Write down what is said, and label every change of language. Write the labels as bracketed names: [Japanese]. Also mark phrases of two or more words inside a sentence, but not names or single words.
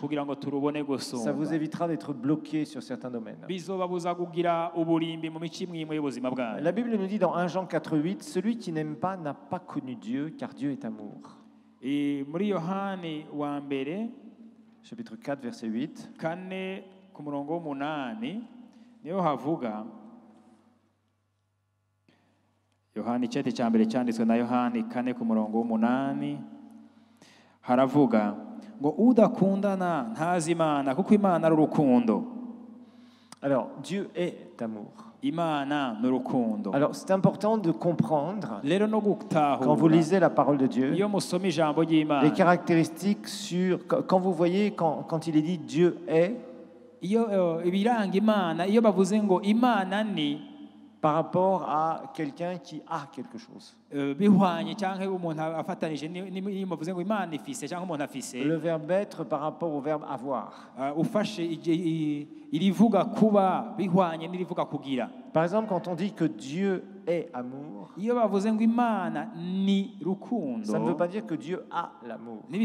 [French] Ça vous évitera d'être bloqué sur certains domaines. La Bible nous dit dans 1 Jean 4,8, celui qui n'aime pas n'a pas connu Dieu, car Dieu est amour. Chapitre 4, verset 8. [Kinyarwanda] Yohani icyete cya mbere cyanditswe na Yohani 4 ku murongo w'8 haravuga ngo udakundana ntazi Imana kuko Imana ari urukundo. [French] Alors Dieu est amour. [Kinyarwanda] Imana ni urukundo. [French] Alors c'est important de comprendre quand vous lisez la parole de Dieu les caractéristiques sur quand vous voyez quand il est dit Dieu est [Kinyarwanda] ibiranga Imana iyo bavuze ngo Imana ni [French] par rapport à quelqu'un qui a quelque chose. Le verbe être par rapport au verbe avoir. Par exemple, quand on dit que Dieu est amour, ça ne veut pas dire que Dieu a l'amour.